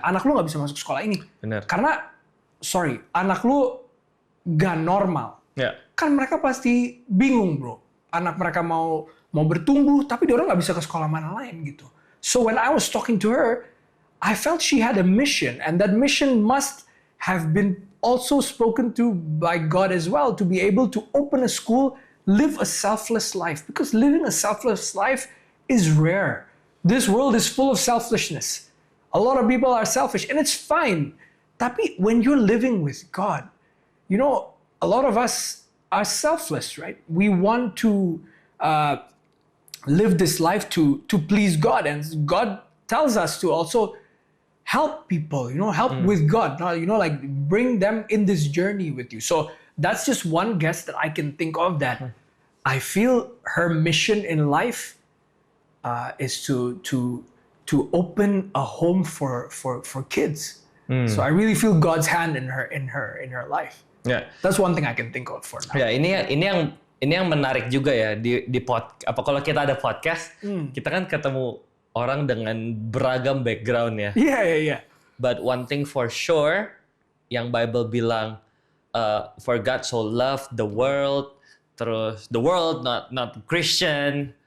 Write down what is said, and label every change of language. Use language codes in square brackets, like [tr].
[id] Anak lu nggak bisa masuk sekolah ini. Benar. Karena anak lu gak normal. Ya. Kan mereka pasti bingung bro. Anak mereka mau bertumbuh tapi dia orang nggak bisa ke sekolah mana lain gitu. [en] So when I was talking to her, I felt she had a mission, and that mission must have been also spoken to by God as well, to be able to open a school, live a selfless life, because living a selfless life is rare. This world is full of selfishness. A lot of people are selfish, and it's fine. Tapi when you're living with God, you know, a lot of us are selfless, right? We want to live this life to please God, and God tells us to also help people, you know, help with God, you know, like bring them in this journey with you. So that's just one guess that I can think of that I feel her mission in life is to open a home for kids. So I really feel God's hand in her life. [id] Ya. [en] That's one thing I can think of for now. [id] Ya, ini yang menarik juga ya kalau kita ada podcast, kita kan ketemu orang dengan beragam background ya. [en] Yeah. But one thing for sure, [id] yang Bible bilang, [en] for God so loved the world, terus the world not Christian.